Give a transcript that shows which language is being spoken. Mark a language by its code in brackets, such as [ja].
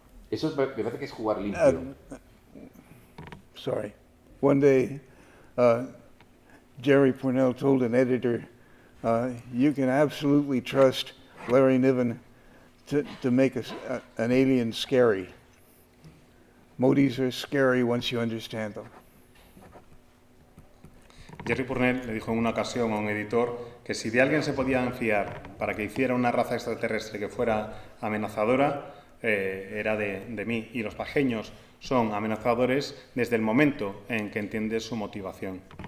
[es] Eso me parece que es jugar limpio. [en] Sorry. One day, Jerry Pournelle told an editor, you can absolutely trust Larry Niven to make an alien scary. Modis are scary once you understand them. [es] Jerry Pournelle le dijo en una ocasión a un editor que si de alguien se podían fiar para que hiciera una raza extraterrestre que fuera amenazadora, era de mí. Y los pajeños son amenazadores desde el momento en que entiendes su motivación.